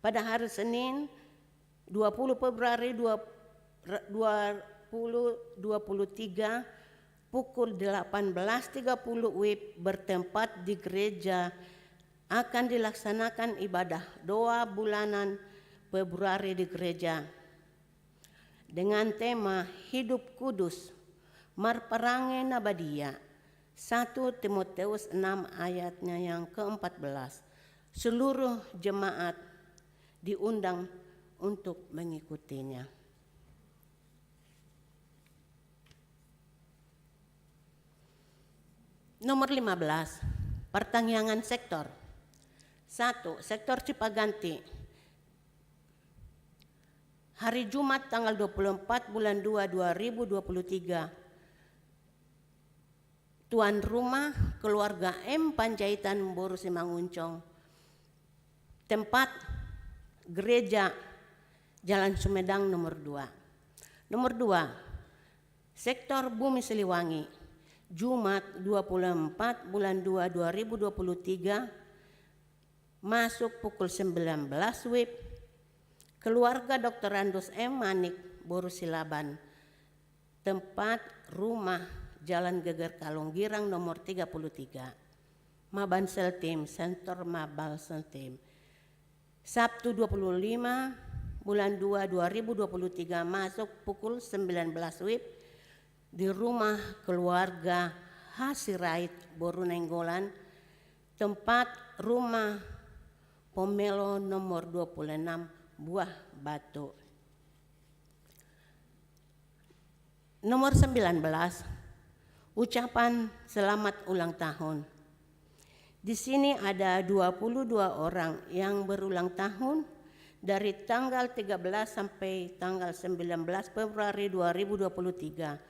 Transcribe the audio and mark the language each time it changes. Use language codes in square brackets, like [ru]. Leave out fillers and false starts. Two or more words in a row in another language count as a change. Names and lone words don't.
[id] pada hari Senin 20 Februari 2023 pukul 18.30 WIB bertempat di gereja akan dilaksanakan ibadah doa bulanan Februari di gereja dengan tema Hidup Kudus Marparange Nabadia 1 Timoteus 6 ayatnya yang ke-14. Seluruh jemaat diundang untuk mengikutinya. Nomor 15, pertanggungan sektor. 1. Sektor Cipaganti. Hari Jumat tanggal 24 bulan 2 2023. Tuan rumah keluarga M Panjaitan Boru Simanguncong. Tempat gereja Jalan Sumedang nomor 2. Nomor 2. Sektor Bumi Siliwangi. Jumat 24 bulan 2 2023 masuk pukul 19 WIB. Keluarga Dr. Randus M. Manik Boru Silaban. Tempat rumah Jalan Geger Kalonggirang nomor 33. Mabansel Tim, Sentor Mabansel Tim. Sabtu 25 bulan 2 2023 masuk pukul 19 WIB di rumah keluarga Hasirait Boru Nenggolan, tempat rumah Pomelo nomor 26 Buah Batu. Nomor 19, ucapan selamat ulang tahun. Di sini ada 22 orang yang berulang tahun dari tanggal 13 sampai tanggal 19 Februari 2023.